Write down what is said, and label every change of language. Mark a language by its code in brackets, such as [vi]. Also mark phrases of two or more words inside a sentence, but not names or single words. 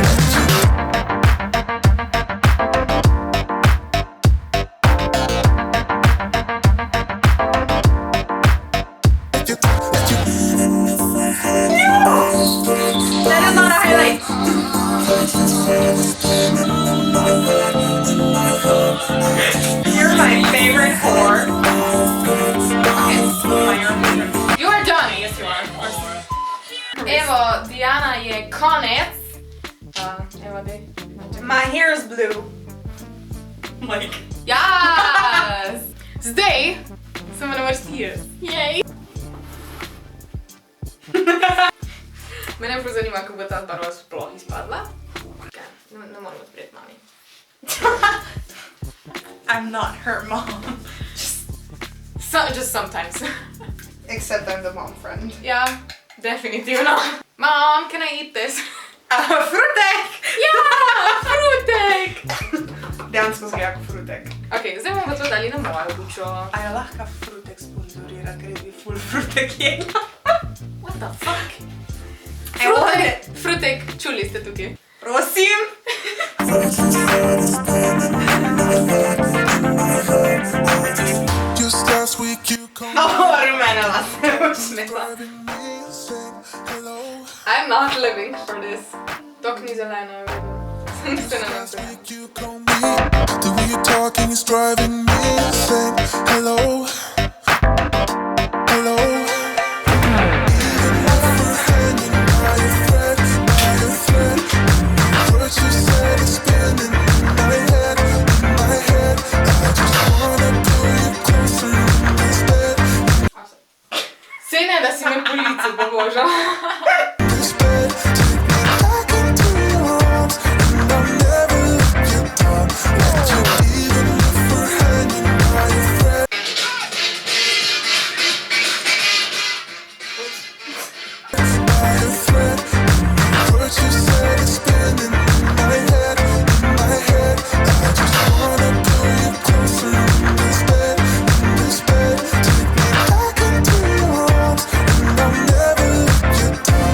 [en] That is not a highlight. You're my favorite whore. You are done. Yes, you are. [sl] Evo, Diana je konec. Evo, dej. [en] My hair is blue. Like. Yes! [sl] Zdaj smo na vrsti jaz. Jej! Mene prav zanima, kako bo ta barva sploh izpadla. Ne moram odpreti mami. [en] I'm not her mom. Just sometimes. Except I'm the mom friend. [sl] Ja, definitivno. [en] Mom, can I eat this? [sl] Frutek! Ja, frutek! Dejansko zgleda kot frutek. Ok, zdaj bomo pa to dali na mojo bučo. A je lahko frutek sponzorira, ker bi ful frutek jedla? [en] What the fuck? [sl] Frutek, čuli ste tukaj. Prosim! [en] Just last week you called [sl] Rumene lasje ušmela. [en] me and said hello. I'm not living for this. [sl] Tok ni zeleno. Sem se na [en] Last [sl] nas. [en] week you called me. The way you're talking is driving me insane. Hello. Hello. Even if we're hanging by a thread, what you said is spinning in my head, I just wanna pull you closer in this bed. [sl] Sej ne, da si me po licu pobožal. [en] This bed, take me back into your arms, and I'll never let you down. Let you, even if we're hanging by a thread. By a thread, what you said is spinning in my head, I just wanna pull you closer in this bed, take me back into your arms, and I'll never let you down.